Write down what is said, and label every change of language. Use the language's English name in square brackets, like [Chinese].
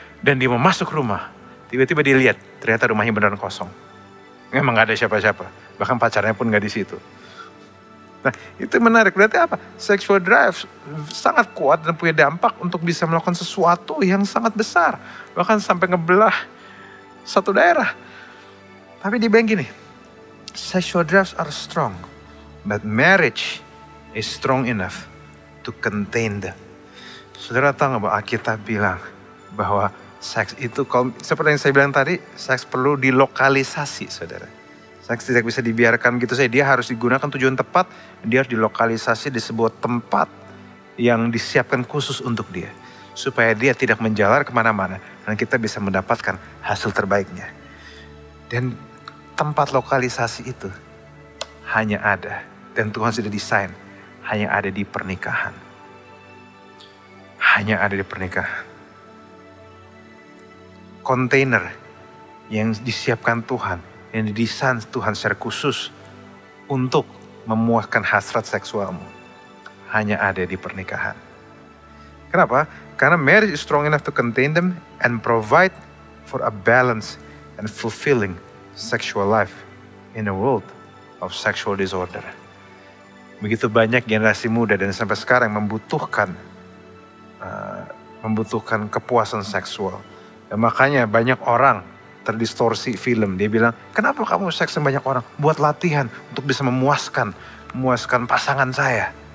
[Indonesian] Dan dia mau masuk rumah, tiba-tiba dia lihat, ternyata rumahnya beneran kosong. Memang gak ada siapa-siapa, bahkan pacarnya pun gak di situ. Nah itu menarik, berarti apa? Sexual drive sangat kuat dan punya dampak untuk bisa melakukan sesuatu yang sangat besar. Bahkan sampai ngebelah satu daerah. Tapi dia bilang gini, [English] sexual drives are strong, but marriage is strong enough to contain them. [Indonesian] Saudara tahu nggak bahwa Alkitab bilang bahwa seks itu, seperti yang saya bilang tadi, seks perlu dilokalisasi saudara. Seks tidak bisa dibiarkan begitu saja, dia harus digunakan tujuan tepat, dia harus dilokalisasi di sebuah tempat yang disiapkan khusus untuk dia. Supaya dia tidak menjalar kemana-mana dan kita bisa mendapatkan hasil terbaiknya. Dan tempat lokalisasi itu hanya ada, dan Tuhan sudah desain, hanya ada di pernikahan. Hanya ada di pernikahan. Kontainer yang disiapkan Tuhan, yang didesain Tuhan secara khusus untuk memuaskan hasrat seksualmu, hanya ada di pernikahan. Kenapa? Karena [English] marriage is strong enough to contain them and provide for a balanced and fulfilling sexual life in a world of sexual disorder. [Indonesian] Begitu banyak generasi muda dan sampai sekarang membutuhkan kepuasan seksual. Dan makanya banyak orang terdistorsi film. Dia bilang, kenapa kamu seks sama banyak orang? Buat latihan untuk bisa memuaskan pasangan saya.